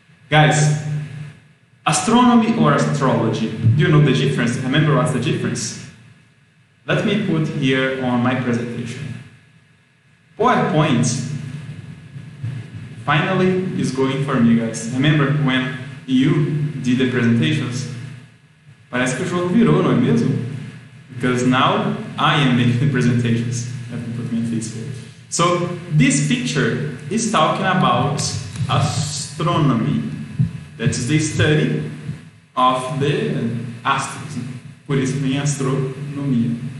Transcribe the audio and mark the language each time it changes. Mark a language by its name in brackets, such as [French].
[English] Guys, astronomy or astrology, do you know the difference? Remember what's the difference? Let me put here on my presentation. PowerPoint finally is going for me, guys. Remember when you did the presentations? [Portuguese] Parece que o jogo virou, não é mesmo? [English] Because now I am making the presentations. Let me put my face here. So this picture is talking about astronomy. That is the study of the astros. [Portuguese] Por isso vem astronomia.